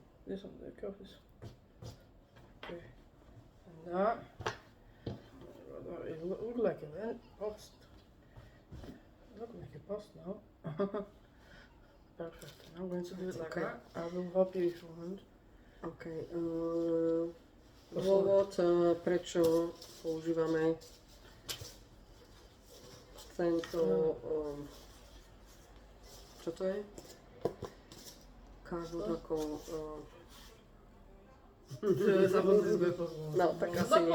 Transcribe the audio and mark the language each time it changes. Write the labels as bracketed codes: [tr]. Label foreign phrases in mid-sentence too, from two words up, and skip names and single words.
[en] This one, the cup is. Okay. And that. It look like a post. Look like a post now. Perfect. I'm going to do it like Okay. that. I will help you if you want. OK. [sk] Dôvod, prečo používame tento... čo to je? Cardboard ako... No, tak asi nie.